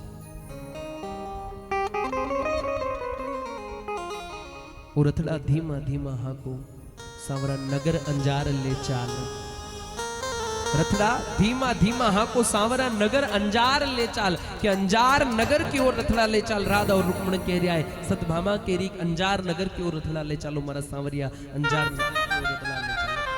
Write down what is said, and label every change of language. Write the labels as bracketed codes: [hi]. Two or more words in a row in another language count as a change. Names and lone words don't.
[kfr] वो रथड़ा धीमा धीमा हाको सावरा नगर अंजार ले चाल। रथड़ा धीमा धीमा हाको सांवरा नगर अंजार ले चाल, कि अंजार नगर की ओर रथड़ा ले चाल। राधा और रुक्मण [hi] कह रहा है [kfr] सतभामा केरी अंजार नगर की ओर रथड़ा ले चालो मारा सांवरिया, अंजार नगर की ओर रथड़ा ले चालो।